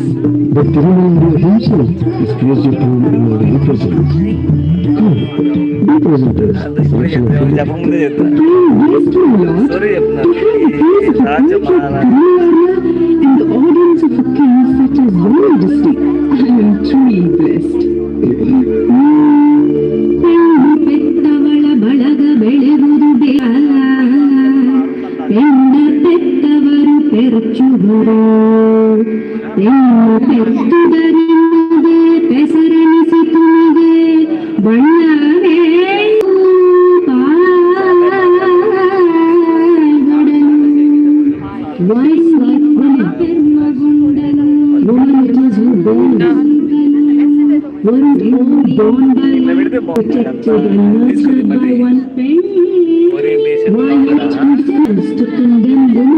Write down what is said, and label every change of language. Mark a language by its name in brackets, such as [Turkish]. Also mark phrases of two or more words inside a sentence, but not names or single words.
[English] But Tirunelveli himself has praised your poem in our very presence. Come, be present us. Pray waste, my lord, to hear the praise of a poet like Krishnaraja in the audience of a king such as your majesty. I am truly blessed. [Kannada] ಪೆತ್ತವಳ ಬಳಗ ಬೆಳೆವುದು ಪೆಂಡ ಪೆತ್ತವರು ಪೆರಚುವರು ಪೆತ್ತುದರಿಂದೆ ಪೆಸರನಿಸಿತುನಿಗೆ ಬಣ್ಣವೇ [English] Voice like woman, woman it is who born. Weren't all born by one, protected and nurtured by one pen? Why yet we fails to condemn woman?